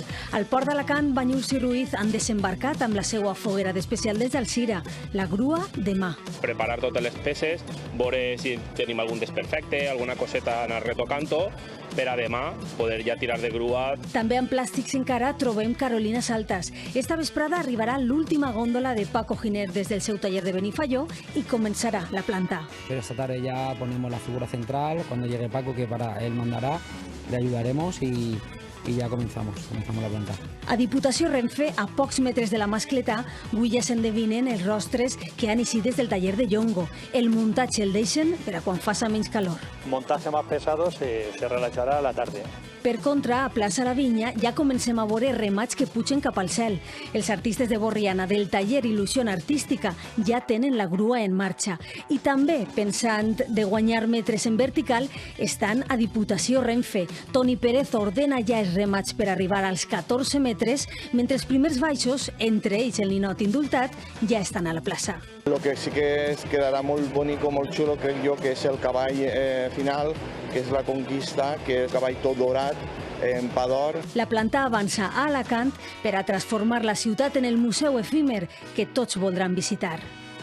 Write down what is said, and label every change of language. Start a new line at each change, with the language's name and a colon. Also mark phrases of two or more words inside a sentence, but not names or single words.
Catalan: Al port d'Alacant, Banyuls i Ruiz han desembarcat amb la seva foguera d'especial des d'Alzira, la grua de mà. Preparar totes les peces, veure si tenim algun desperfecte, alguna coseta anar retocant-ho, per a demà poder ja tirar de grua. També en plàstics encara trobem carolines altes. Esta vesprada arribarà l'última góndola de Paco Giner des del seu taller de Benifayó
Spanish: y comenzará la planta. Pero esta tarde ya ponemos la figura central, cuando llegue Paco, que para él mandará, le ayudaremos y ja comenzamos la planta.
Catalan: A Diputació Renfe, a pocs metres de la mascletà, avui ja s'endevinen els rostres que han eixit des del taller de Yongo. El muntatge el deixen per a quan faça menys calor.
Spanish: Montaje más pesado se realizará a la tarde.
Catalan: Per contra, a Plaça La Vinya ja comencem a veure remats que pugen cap al cel. Els artistes de Borriana del taller Il·lusió Artística ja tenen la grua en marxa. I també, pensant de guanyar metres en vertical, estan a Diputació Renfe. Toni Pérez ordena ja els remats per arribar als 14 metres, mentre els primers baixos, entre ells el ninot indultat, ja estan a la plaça.
Spanish: Lo que sí que quedará muy bonito, muy chulo, creo yo, que es el cavall final,
Catalan: que és la conquista, que és el cavall tot dorat, en pa d'or. La planta avança a Alacant per a transformar la ciutat en el museu efímer que tots voldran visitar.